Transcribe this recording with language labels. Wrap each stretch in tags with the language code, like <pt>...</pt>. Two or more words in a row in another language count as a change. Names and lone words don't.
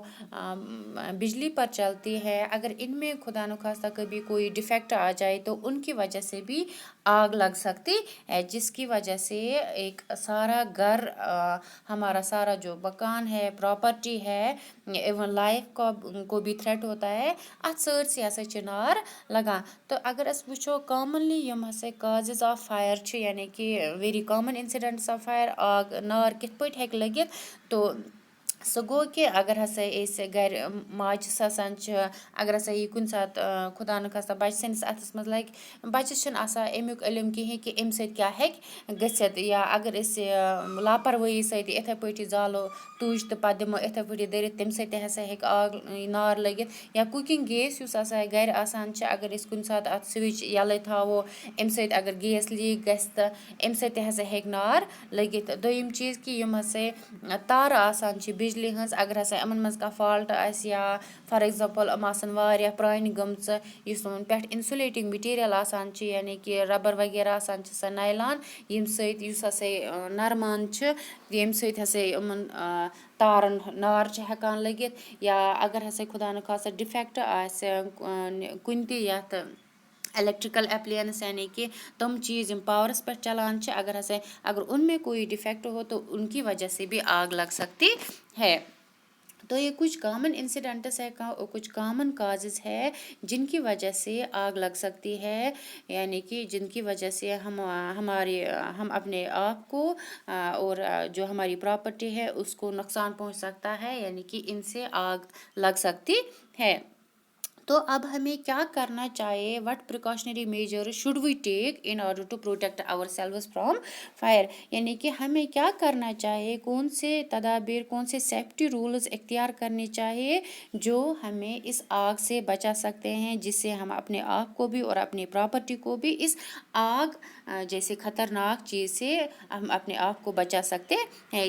<hi>बिजली पर चलती है, अगर इनमें खुदा न खास्ता कभी कोई डिफेक्ट आ जाए तो उनकी वजह से भी आग लग सकती है, जिसकी वजह से एक सारा घर, हमारा सारा जो मकान है, प्रॉपर्टी है, इवन लाइफ को भी थ्रेट होता है.</hi> <ks>अत सैरसी हसा छ नार लगान. तो अगर अस वुचो कॉमनली यम हसा</ks> <en>causes of fire</en> <ks>छ, यानी कि</ks> <en>very common incidents of fire,</en> <ks>आग नार कित पट हेक लगित, तो सो गो कि अगर हसा घर माचिस आसान छ, अगर हसा यह कुन सात खुदा न खास्ता बच्चे सनिस अथस मज लग, बच्चस छन आसान अमुक इलम कहें कि अमि सत क्या हेक गसित. या अगर अस लापरवाही सत इथे पटी जालो तुज तो पत दिमो इथे पटी दरित, तम सत हसा हेक आग नार लगित. या</ks> <en>cooking gas</en> <ks>युस आसान घर आसान छ, अगर अस कुन सात अत स्विच यले थावो, अमि सत अगर गैस लीक गस तो अमि सत हसा हेक नार लगित. दोयम चीज़ कि यम हसा तार आसान छ बिजली हंस, अगर हसा यमन मज का फॉल्ट आस, या</ks> <en>for example</en> <ks>यम आसान वारिया प्रान गमच, युस यमन पेट</ks> <en>insulating material</en> <ks>आसान छ, यानी कि रबर वगैरह आसान छ, नायलान, यम सत युस हसा नरमान छ, यम सत हसा यमन तारन नार छ हेकान लगित. या अगर हसा खुदा न खास्ता डिफेक्ट आस कुन ति यथ</ks> <en>electrical appliances,</en> <ks>यानी कि तुम चीज़ पावरस पर चलान छ,</ks> <hi>अगर उनमें कोई डिफेक्ट हो तो उनकी वजह से भी आग लग सकती है. तो ये कुछ</hi> <en>common incidents</en> <hi>है, कुछ</hi> <en>common causes</en> <hi>है जिनकी वजह से आग लग सकती है, यानी कि जिनकी वजह से हम अपने आप को और जो हमारी प्रॉपर्टी है उसको नुकसान पहुंच सकता है, यानी कि इनसे आग लग सकती है. तो अब हमें क्या करना चाहिए,</hi> <en>what precautionary measure should we take in order to protect ourselves from fire.</en> <hi>यानी कि हमें क्या करना चाहिए, कौन से तदाबीर, कौन से</hi> <en>safety rules</en> <hi>इख्तियार करने चाहिए जो हमें इस आग से बचा सकते हैं, जिससे हम अपने आप को भी और अपनी प्रॉपर्टी को भी इस आग जैसे ख़तरनाक चीज़ से हम अपने आप को बचा सकते हैं.</hi>